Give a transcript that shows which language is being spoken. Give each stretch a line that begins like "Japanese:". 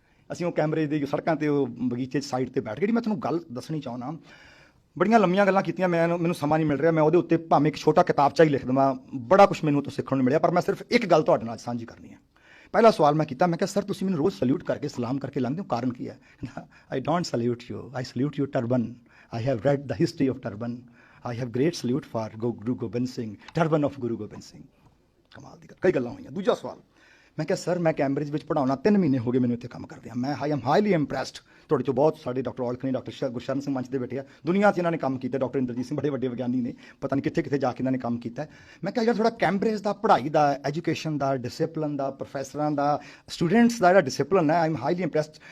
Punjabi: ਅਸੀਂ ਉਹ ਕੈਮਰੇ ਦੀ ਸੜਕਾਂ ਤੇ ਉਹ ਬਗੀਚੇ 'ਚ ਸਾਈਡ ਤੇ ਬੈਠ ਗਏ। ਮੈਂ ਤੁਹਾਨੂੰ ਗੱਲ ਦੱਸਣੀ ਚਾਹੁੰਦਾ, ਬੜੀਆਂ ਲੰਮੀਆਂ ਗੱਲਾਂ ਕੀਤੀਆਂ, ਮੈਨੂੰ ਸਮਾਂ ਨਹੀਂ ਮਿਲ ਰਿਹਾ। ਮੈਂ ਉਹਦੇ ਉੱਤੇ ਭਾਵੇਂ ਇੱਕ ਛੋਟਾ ਕਿਤਾਬਚਾ ਹੀ ਲਿਖ ਦੇਵਾਂ, ਬੜਾ ਕੁਛ ਮੈਨੂੰ ਤੋਂ ਸਿੱਖਣ ਨੂੰ ਮਿਲਿਆ, ਪਰ ਮੈਂ ਸਿਰਫ ਇੱਕ ਗੱਲ ਤੁਹਾਡੇ ਨਾਲ ਸਾਂਝੀ ਕਰਨੀ ਹੈ। ਪਹਿਲਾ ਸਵਾਲ ਮੈਂ ਕੀਤਾ, ਮੈਂ ਕਿਹਾ ਸਰ ਤੁਸੀਂ ਮੈਨੂੰ ਰੋਜ਼ ਸਲੂਟ ਕਰਕੇ ਸਲਾਮ ਕਰਕੇ ਲੰਘਦੇ ਹੋ, ਕਾਰਨ ਕੀ ਹੈ?
English: I don't salute you, I salute you turban. I have read the history of turban. I have great salute for Guru Gobind Singh, turban of Guru Gobind Singh।
Punjabi: ਕਮਾਲ ਦੀ ਗੱਲ, ਕਈ ਗੱਲਾਂ ਹੋਈਆਂ। ਦੂਜਾ ਸਵਾਲ, ਮੈਂ ਕਿਹਾ ਸਰ ਮੈਂ ਕੈਂਬਰਿਜ ਵਿੱਚ ਪੜ੍ਹਾਉਣਾ 3 ਮਹੀਨੇ ਹੋ ਗਏ ਮੈਨੂੰ ਇੱਥੇ ਕੰਮ ਕਰਦਿਆਂ। ਮੈਂ
English: I am highly impressed.
Punjabi: ਤੁਹਾਡੇ 'ਚੋਂ ਬਹੁਤ ਸਾਡੇ ਡਾਕਟਰ ਔਲਖ ਨੇ, ਡਾਕਟਰ ਗੁਰਸ਼ਰਨ ਸਿੰਘ ਮੰਚ ਦੇ ਬੈਠੇ ਆ, ਦੁਨੀਆ 'ਚ ਇਹਨਾਂ ਨੇ ਕੰਮ ਕੀਤਾ। ਡਾਕਟਰ ਇੰਦਰਜੀਤ ਸਿੰਘ ਬੜੇ ਵੱਡੇ ਵਿਗਿਆਨੀ ਨੇ, ਪਤਾ ਨਹੀਂ ਕਿੱਥੇ ਕਿੱਥੇ ਜਾ ਕੇ ਇਹਨਾਂ ਨੇ ਕੰਮ ਕੀਤਾ। ਮੈਂ ਕਿਹਾ ਯਾਰ ਥੋੜਾ ਕੈਂਬਰਿਜ ਦਾ ਪੜ੍ਹਾਈ ਦਾ, ਐਜੂਕੇਸ਼ਨ ਦਾ, ਡਿਸਿਪਲਿਨ ਦਾ, ਪ੍ਰੋਫੈਸਰਾਂ ਦਾ, ਸਟੂਡੈਂਟਸ ਦਾ ਜਿਹੜਾ ਡਿਸਿਪਲਿਨ ਹੈ,
English: I am highly impressed.